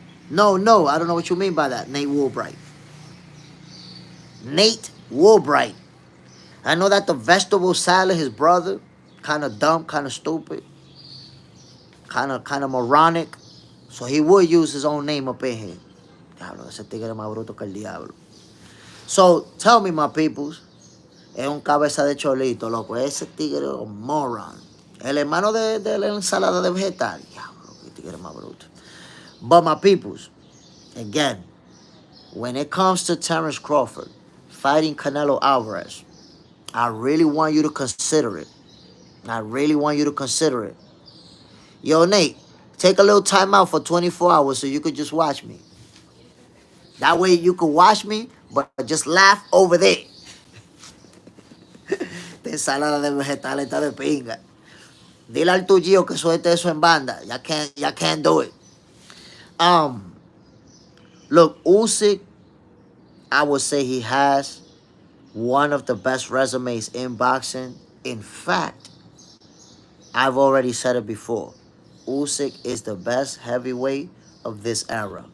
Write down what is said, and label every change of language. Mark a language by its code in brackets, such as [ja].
[en] No, I don't know what you mean by that. Nate Woolbright. Nate Woolbright. I know that the vegetable salad, his brother, kind of dumb, kind of stupid, kind of moronic. So he would use his own name up in here. [es] Diablo, ese tigre más bruto que el diablo. [en] So tell me, my peoples, [es] es un cabeza de cholito, loco. Ese tigre es un moron. El hermano de la ensalada de vegetal. Diablo, que tigre más bruto. [en] But my peoples, again, when it comes to Terence Crawford fighting Canelo Alvarez, I really want you to consider it. I really want you to consider it. Yo, Nate, take a little time out for 24 hours so you could just watch me. That way you could watch me, but just laugh over there. [es] De ensalada de vegetales está de pinga. Dile al tuyo que suelte eso en banda. [en] Ya can't do it. Look, Usyk, I would say he has one of the best resumes in boxing. In fact, I've already said it before. Usyk is the best heavyweight of this era.